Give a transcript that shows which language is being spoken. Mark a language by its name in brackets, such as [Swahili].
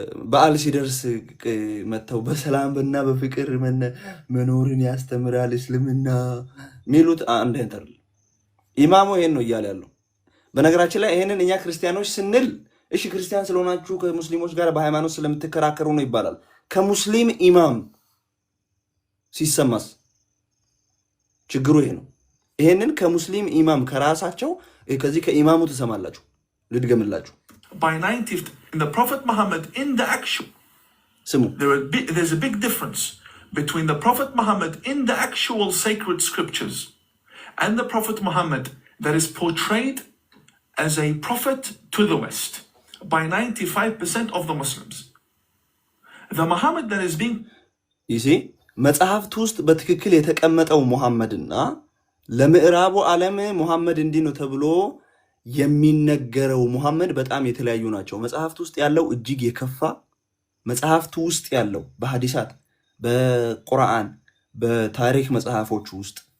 [Amharic] በዓል ሲደርስ መተው በሰላም እና በፍቅር መኖርን ያስተምራል እስልምና ሚሉት አንድ አይነት አይደለም። ኢማሙ ይሄን ነው እያለ ያለው። በነገራችን ላይ ይሄንን እኛ ክርስቲያኖች ስንል እሺ ክርስቲያን ስለሆናችሁ ከሙስሊሞች ጋር በሃይማኖት ስለምትከራከሩ ነው ይባላል። ከሙስሊም ኢማም ሲሰማስ ችግሩ ይሄ ነው። ይሄንን ከሙስሊም ኢማም ከራሳቸው ከዚህ ከኢማሙ ትሰማላችሁ። ልድገምላችሁ። [English] By 90th, in the Prophet Muhammad in the actual, there's a big difference between the Prophet Muhammad in the actual sacred scriptures and the Prophet Muhammad that is portrayed as a prophet to the West by 95% of the Muslims. The Muhammad that is being [Amharic] መጽሐፍት ውስጥ በትክክል የተቀመጠው ሙሐመድና ለምዕራቡ ዓለም ሙሐመድ እንዲህ ነው ተብሎ የሚነገረው ሙሐመድ በጣም የተለያዩ ናቸው። መጽሐፍት ውስጥ ያለው እጅግ የከፋ መጽሐፍት ውስጥ ያለው በሐዲሳት በቁርአን በታሪክ መጽሐፎች ውስጥ